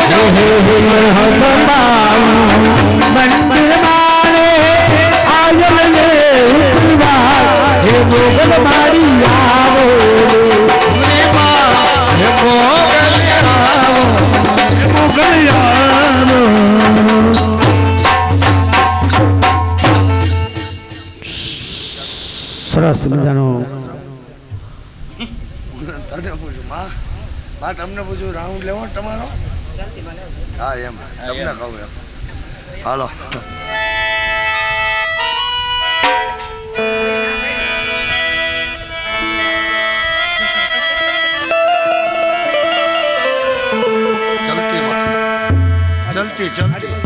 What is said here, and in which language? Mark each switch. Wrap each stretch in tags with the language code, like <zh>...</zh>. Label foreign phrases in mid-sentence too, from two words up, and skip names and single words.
<gu>મંદિર માને આયલ લે હે મોગલ મારી આવો રે માં હે મોગલ આવો મોગલ યારો સરસ મજાનો તને પૂછું માં તમને પૂછું રાઉન્ડ લેવો તમારો હા એમ તમને કહું એમ હાલો ચલતી ચલતી</gu>